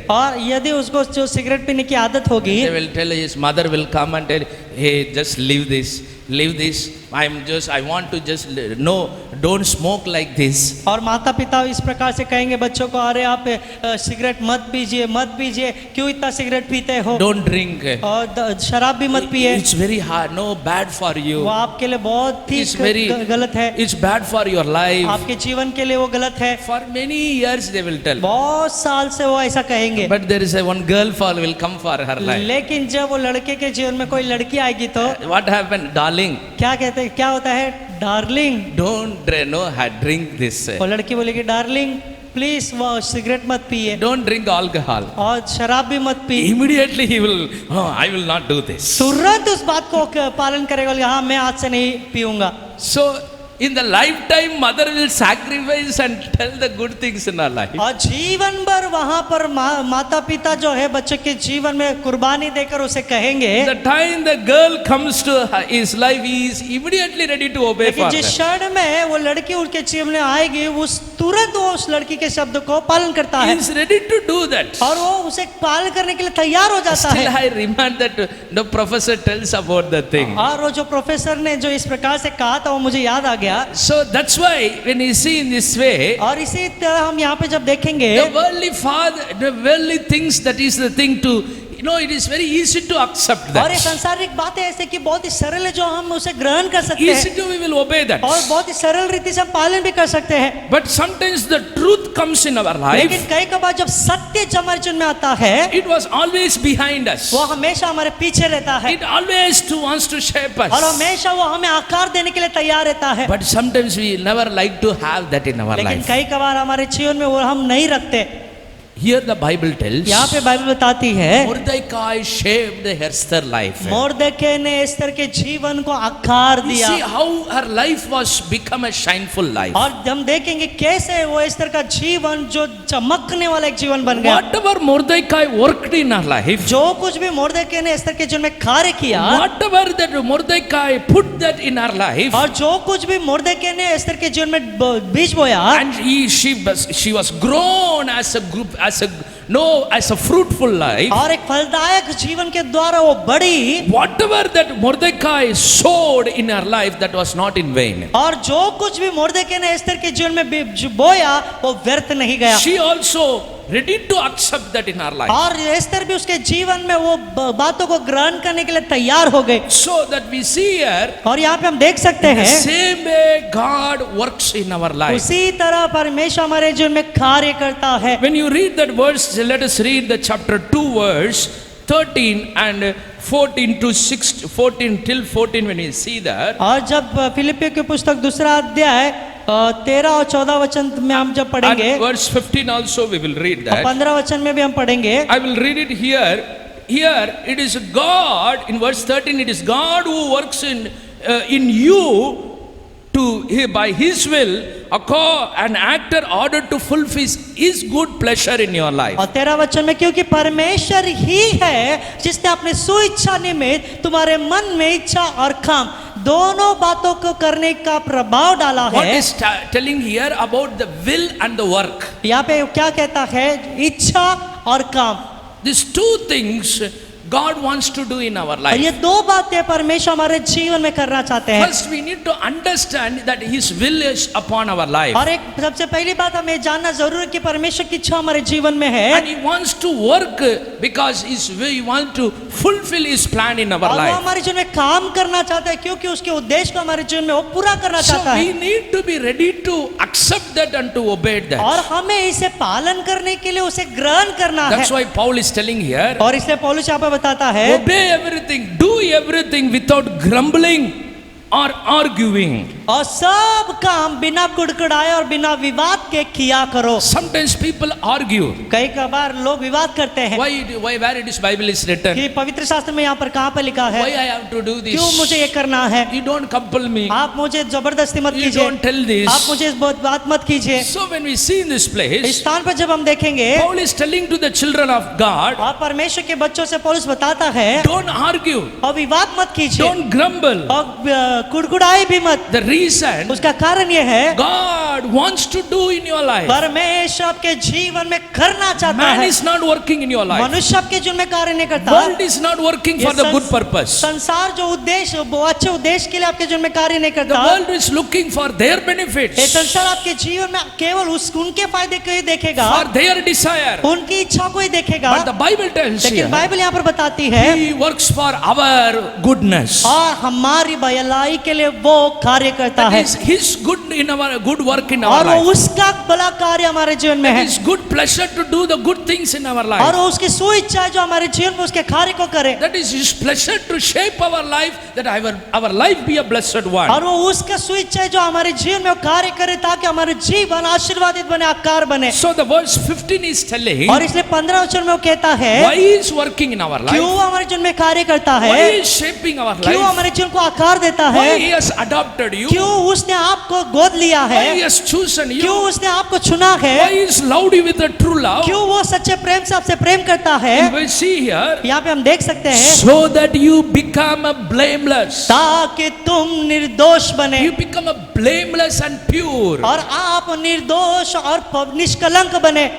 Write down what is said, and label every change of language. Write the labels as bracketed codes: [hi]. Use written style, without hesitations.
[hi] और यदि उसको जो सिगरेट पीने की आदत होगी, [en] they will tell, his mother will come and tell, hey, just leave this. I want to just, no, don't smoke like this. [hi] और माता पिता इस प्रकार से कहेंगे बच्चों को, अरे आप सिगरेट मत पीजिए, क्यों इतना सिगरेट पीते हो, [en] Don't drink. [hi] और शराब भी मत पिए, [en] It's very hard, no, bad for you. [hi] वो आपके लिए बहुत ही [en] It's very, [hi] गलत है, [en] it's bad for your life. [hi] आपके जीवन के लिए वो गलत है। [en] For many years they will tell. [hi] बहुत साल से वो ऐसा कहेंगे, [en] But there is one girl will come for her life. [hi] लेकिन जब वो लड़के के जीवन में कोई लड़की आएगी तो [en] What happened? Darling, [hi] क्या कहते हैं, क्या होता है, डार्लिंग। [en] don't drink this. [hi] वो लड़की बोलेगी, डार्लिंग प्लीज वो सिगरेट मत पिए, [en] Don't drink alcohol. [hi] और शराब भी मत P. [en] Immediately he will, I will not do this. [hi] तुरंत उस बात को पालन करेगा, हाँ मैं आज से नहीं पीऊंगा। [en] So in the lifetime mother will sacrifice and tell the good things in her life. [hi] और जीवन भर वहां पर माता पिता जो है बच्चे के जीवन में कुर्बानी देकर उसे कहेंगे। [en] The time the girl comes to his life, he is immediately ready to obey [hi] लेकिन जिस [en] father. [hi] क्षण में वो लड़की उनके जीवन में आएगी, उस तुरंत वो उस लड़की के शब्द को पालन करता [en] He [hi] है [en] is ready to do that. [hi] और वो उसे पालन करने के लिए तैयार हो जाता [en] Still, [hi] है। [en] I remind that the professor tells about the thing. [hi] और वो जो प्रोफेसर ने जो इस प्रकार से कहा था वो मुझे याद आ गया। [en] So that's why when you see in this way, [hi] और इसी तरह हम यहाँ पे जब देखेंगे [en] the worldly father, the worldly things, that is the thing to, you know, it is very easy to accept [hi] और ये [en] that. [hi] सांसारिक बातें ऐसे कि बहुत ही सरल है जो हम उसे ग्रहण कर सकते [en] Easy [hi] हैं [en] to we will obey that. [hi] और बहुत ही सरल रीति से हम पालन भी कर सकते हैं। [en] But sometimes the truth comes in our [hi] लेकिन [en] life. [hi] कई कबार जब सत्य जब हमारे जीवन में आता है [en] It was always behind us. [hi] वो हमेशा हमारे पीछे रहता है [en] It always wants to shape [hi] और [en] us. [hi] हमेशा वो हमें आकार देने के लिए तैयार रहता है। [en] But sometimes we never like to have that in our [hi] लेकिन [en] life. [hi] कई कबार हमारे जीवन में वो हम नहीं रखते। [en] Here the Bible tells, [hi] यहाँ पे बाइबल बताती है [en] Mordecai shaped Esther's life. [hi] मोर्देकै ने एस्तर के जीवन को आकार [en] You [hi] दिया [en] see how her life was become a shineful life. [hi] और हम देखेंगे कैसे वो एस्तर का जीवन जो चमकने वाला एक जीवन बन गया। [en] Whatever Mordecai worked in her life, [hi] जो कुछ भी मोर्देकै ने एस्तर के जीवन में कार्य किया [en] whatever that Mordecai put that in her life, [hi] और जो कुछ भी मोर्देकै ने एस्तर के जीवन में बीज बोया [en] and she was grown as a group, as a fruitful life. [hi] और एक फलदायक जीवन के द्वारा वो बड़ी [en] Whatever that Mordecai sowed in her life, that was not in vain. [hi] और जो कुछ भी मोर्देकै ने एस्तर के जीवन में बोया वो व्यर्थ नहीं गया। [en] She also ready to accept that in her life. [hi] और एस्तर भी उसके जीवन में वो बातों को ग्रहण करने के लिए तैयार हो गए। [en] So that we see here, [hi] और यहाँ पे हम देख सकते [en] the [hi] हैं [en] same way God works in our life. [hi] उसी तरह परमेश्वर हमारे जीवन में कार्य करता है। [en] When you read that verse, let us read the chapter 2 verse 13 and 14 to 14 till 14. When you see that, [hi] और जब फिलिपियों की पुस्तक दूसरा अध्याय 13 और 14 वचन में हम जब पढ़ेंगे [en] and verse 15 also we will read that. [hi] 15 वचन में भी हम पढ़ेंगे। [en] I will read it here. Here it is God, in verse 13 it is God who works in you to by his will, an actor ordered to fulfill his good pleasure in your life. [hi] और 13 वचन में क्योंकि परमेश्वर ही है जिसने अपने सुइच्छा निमित्त तुम्हारे मन में इच्छा और काम दोनों बातों को करने का प्रभाव डाला [en] What [hi] है। [en] is telling here about the will and the work? [hi] यहाँ पे क्या कहता है इच्छा और काम। [en] These two things God wants to do in our [hi] और [en] life. [hi] ये दो बातें परमेश्वर हमारे जीवन में करना चाहते हैं। [en] First we need to understand that his will is upon our life. [hi] और एक सबसे पहली बात हमें जानना जरूरी है कि परमेश्वर की इच्छा हमारे जीवन में है [en] And he wants to work because he wants to fulfill his plan in our [hi] और वो [en] life. [hi] हमारे जीवन में काम करना चाहता है क्योंकि उसके उद्देश्य को हमारे जीवन में वो पूरा करना [en] So [hi] चाहता [en] we [hi] है। [en] need to be ready to accept that and to obey that. [hi] और हमें इसे पालन करने के लिए उसे ग्रहण करना है। [en] That's why Paul is telling here, [hi] और इसलिए पौलुस यहाँ पे बताता है [en] obey everything, do everything without grumbling or arguing. [hi] और सब काम बिना कुड़कुड़ाए और बिना विवाद के किया करो। [en] Sometimes people argue. [hi] कई बार लोग विवाद करते हैं [en] Why where it is Bible is written? [hi] कि पवित्र शास्त्र में यहाँ पर कहाँ पे लिखा है [en] Why I have to do this? [hi] क्यों मुझे ये करना है। [en] You don't compel me. [hi] आप मुझे जबरदस्ती मत [en] You [hi] कीजिए, [en] don't tell this. [hi] आप मुझे इस बात मत कीजिए। [en] So when we see in this [hi] इस [en] place, [hi] स्थान पर जब हम देखेंगे [en] Paul is telling to the children of God, [hi] और परमेश्वर के बच्चों से पौलुस बताता है [en] don't argue, [hi] और विवाद मत कीजिए [en] don't grumble. [hi] और कुड़कुड़ाई भी मत। [en] The reason [hi] उसका कारण ये है [en] God wants to do in your life. [hi] परमेश्वर आपके जीवन में करना चाहता [en] Man [hi] है। [en] is not working in your life. [hi] मनुष्य आपके जीवन में कार्य नहीं करता। [en] World is not working for the good purpose. [hi] संसार जो उद्देश्य वो अच्छे उद्देश्य के लिए आपके जीवन में कार्य नहीं [en] The [hi] करता। [en] world is looking for their [hi] ये [en] benefits, [hi] संसार आपके जीवन में केवल उनके फायदे को ही देखेगा, [en] for their desire. [hi] उनकी इच्छा को ही देखेगा। [en] But the Bible tells [hi] लेकिन [en] here, [hi] बाइबल यहाँ पर बताती है [en] He works for our goodness. [hi] और हमारी भलाई के लिए वो कार्य करता [en] That [hi] है [en] is His good work in our [hi] और वो [en] life. [hi] उसका भला कार्य हमारे जीवन में है [en] His good pleasure to do the good things in our [hi] और [en] life. [hi] वो उसकी सुइच्छा है जो हमारे जीवन में उसके कार्य को करे [en] That is His pleasure to shape our life, that our life be a blessed one. [hi] और वो उसका सुइच्छा है जो हमारे जीवन में वो कार्य करे ताकि हमारे जीवन आशीर्वादित बने, आकार बने। [en] So the verse 15 is telling [hi] और इसलिए 15 वचन में वो कहता है [en] why He is working in our [hi] क्यों [en] life, [hi] हमारे जीवन में कार्य करता [en] why [hi] है, [en] He is shaping our [hi] क्यों [en] life, [hi] हमारे जीवन को आकार देता [en] why [hi] है, [en] He has adopted you, [hi] क्यों उसने आपको गोद लिया [en] Why [hi] है, [en] He has chosen [hi] क्यों [en] you? [hi] उसने आपको चुना है, [en] Why He has loved you with a true love? [hi] क्यों वो सच्चे प्रेम से आपसे प्रेम करता है। [en] And we see here, [hi] यहाँ पे हम देख सकते हैं [en] so that you become a blameless. [hi] ताकि तुम निर्दोष बने [en] You become a blameless and pure. [hi] और आप निर्दोष और निष्कलंक बने,